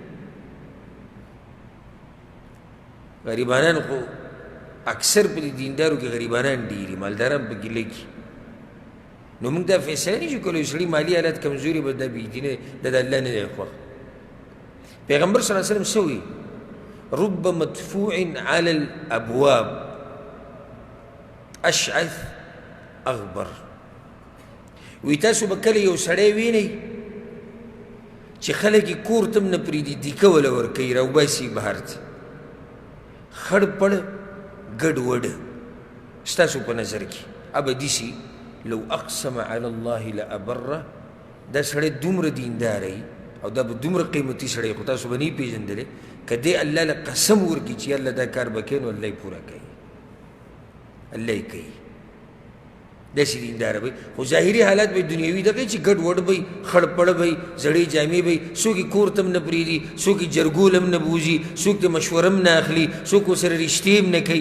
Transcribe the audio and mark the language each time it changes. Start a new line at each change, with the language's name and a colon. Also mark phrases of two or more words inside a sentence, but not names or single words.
Pashto: غریبانان خو اکثر په دیندارو کې غریبانان ډېري، مالداران پکې لږي. نو موږ دا فیصله نشو کولی سړي مالي حالت کمزوري به دا بېدینه دا د الله نه دی خوښ. پیغمبر
Arabic: صلی الله علیه وسلم
Pashto: څه وایي؟
Arabic: رب مدفوع على الابواب اشعث اغبر.
Pashto: وی تاسو به کله یو سړی وینئ چې خلک یې کور ته هم نه پرېږدي، دیکه وله ورکوي، راوباسي بهر ته، خړ پړ ګډ وډ ستاسو په نظر کې ابدي سي.
Arabic: لو اقسم على الله لابره.
Pashto: دا سړی دومره دینداره او دا به دومره قیمتي سړی خو تاسو به نه یې پېژندلی که دی الله له قسم ورکړي چې الله دا کار به کوي نو الله یې پوره کوي، الله یې کوي. داسې دینداره به خو ظاهري حالات به دنیوي دغه چې ګډ وډ به خړ پړ به زړې جامې به، څوک یې کور ته هم نه پرېږدي، څوک یې جرګول هم نه بوځي، څوک د مشوره هم نه اخلي، څوک ورسره رشتې هم نه کوي.